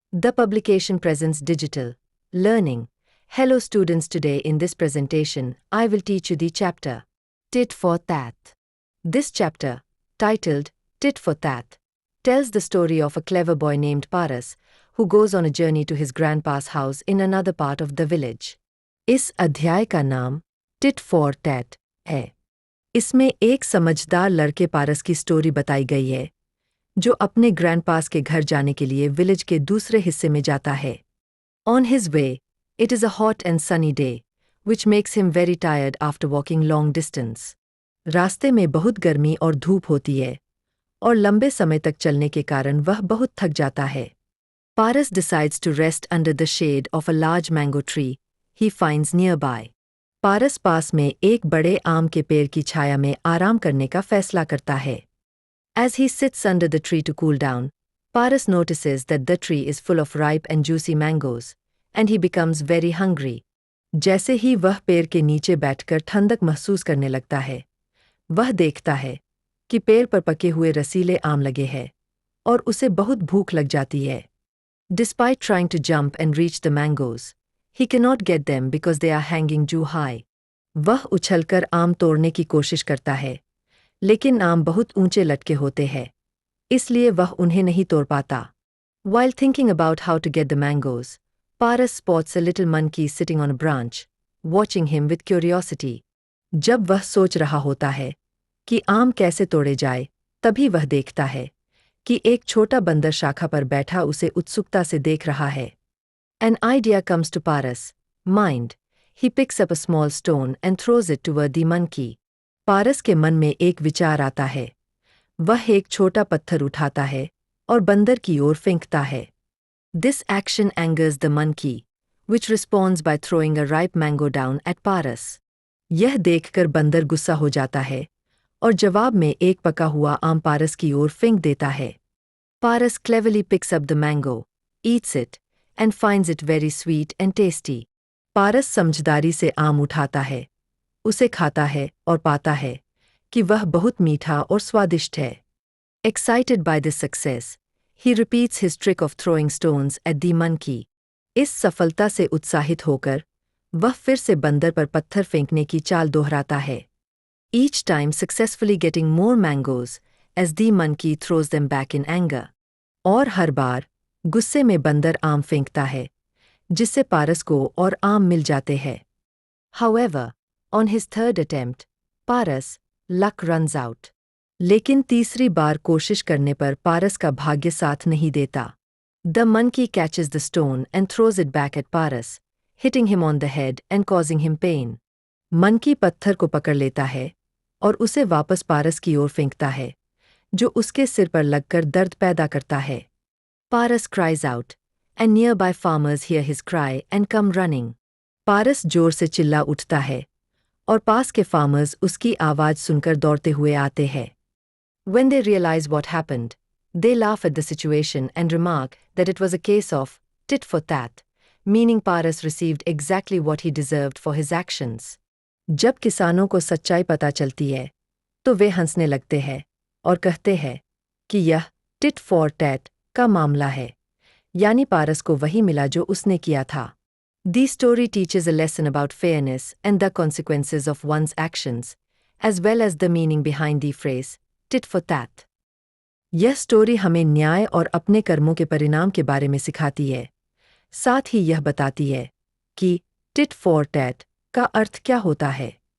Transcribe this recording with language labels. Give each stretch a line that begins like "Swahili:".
English: The publication presents digital learning. Hello students, today in this presentation I will teach you the chapter Tit for Tat. This chapter, titled Tit for Tat, tells the story of a clever boy named Paras who goes on a journey to his grandpa's house in another part of the village.
Hindi: इस अध्याय का नाम tit for tat है। इसमें एक समझदार लड़के पारस की स्टोरी बताई गई है जो अपने ग्रैंडपास के घर जाने के लिए विलेज के दूसरे हिस्से में जाता है।
English: On his way, it is a hot and sunny day, which makes him very tired after walking long distance.
Hindi: रास्ते में बहुत गर्मी और धूप होती है और लंबे समय तक चलने के कारण वह बहुत थक जाता है।
English: Paras decides to rest under the shade of a large mango tree he finds nearby.
Hindi: पारस पास में एक बड़े आम के पेड़ की छाया में आराम करने का फैसला करता है।
English: As he sits under the tree to cool down, Paras notices that the tree is full of ripe and juicy mangoes, and he becomes very hungry.
Hindi: जैसे ही वह पेड़ के नीचे बैठकर ठंडक महसूस करने लगता है, वह देखता है कि पेड़ पर पके हुए रसीले आम लगे हैं और उसे बहुत भूख लग जाती है।
English: Despite trying to jump and reach the mangoes, he cannot get them because they are hanging too high.
Hindi: वह उछलकर आम तोड़ने की कोशिश करता है, लेकिन आम बहुत ऊंचे लटके होते हैं, इसलिए वह उन्हें नहीं तोड़ पाता।
English: While thinking about how to get the mangoes, Paras spots a little monkey sitting on a branch, watching him with curiosity.
Hindi: जब वह सोच रहा होता है कि आम कैसे तोड़े जाए, तभी वह देखता है कि एक छोटा बंदर शाखा पर बैठा उसे उत्सुकता से देख रहा है।
English: An idea comes to Paras' mind. He picks up a small stone and throws it toward the monkey.
Hindi: पारस के मन में एक विचार आता है। वह एक छोटा पत्थर उठाता है और बंदर की ओर फेंकता है।
English: This action angers the monkey, which responds by throwing a ripe mango down at Paras.
Hindi: यह देखकर बंदर गुस्सा हो जाता है और जवाब में एक पका हुआ आम पारस की ओर फेंक देता है।
English: Paras cleverly picks up the mango, eats it, and finds it very sweet and tasty.
Hindi: पारस समझदारी से आम उठाता है, उसे खाता है और पाता है कि वह बहुत मीठा और स्वादिष्ट है।
English: Excited by this success, he repeats his trick of throwing stones at the monkey.
Hindi: इस सफलता से उत्साहित होकर वह फिर से बंदर पर पत्थर फेंकने की चाल दोहराता है।
English: Each time successfully getting more mangoes as the monkey throws them back in anger.
Hindi: और हर बार गुस्से में बंदर आम फेंकता है, जिससे पारस को और आम मिल जाते हैं।
English: However, on his third attempt, Paras' luck runs out.
Hindi: लेकिन तीसरी बार कोशिश करने पर पारस का भाग्य साथ नहीं देता।
English: The monkey catches the stone and throws it back at Paras, hitting him on the head and causing him pain.
Hindi: Monkey पत्थर को पकड़ लेता है और उसे वापस पारस की ओर फेंकता है, जो उसके सिर पर लगकर दर्द पैदा करता है।
English: Paras cries out, and nearby farmers hear his cry and come running.
Hindi: पारस जोर से चिल्ला उठता है और पास के फार्मर्स उसकी आवाज़ सुनकर दौड़ते हुए आते हैं।
English: When they realize what happened, they laugh at the situation and remark that it was a case of tit for tat, meaning Paras received exactly what he deserved for his actions.
Hindi: जब किसानों को सच्चाई पता चलती है, तो वे हंसने लगते हैं और कहते हैं कि यह टिट फॉर टैट का मामला है, यानी पारस को वही मिला जो उसने किया था।
English: The story teaches a lesson about fairness and the consequences of one's actions, as well as the meaning behind the phrase tit for tat.
Hindi: यह स्टोरी हमें न्याय और अपने कर्मों के परिणाम के बारे में सिखाती है। साथ ही यह बताती है कि टिट फॉर टैट का अर्थ क्या होता है।